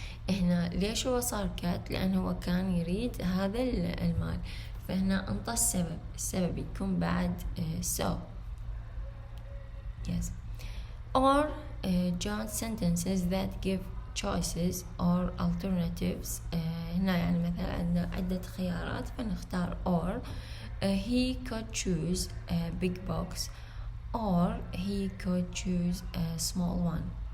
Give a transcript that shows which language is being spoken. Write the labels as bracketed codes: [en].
[ar] هنا ليش هو صار كات؟ لأنه هو كان يريد هذا المال. فهنا انطى السبب يكون بعد so. [en] yes. Or joint sentences that give choices or alternatives. [ar] هنا يعني مثلا عندنا عدة خيارات فنختار or. [en] He could choose a big box or he could choose a small one.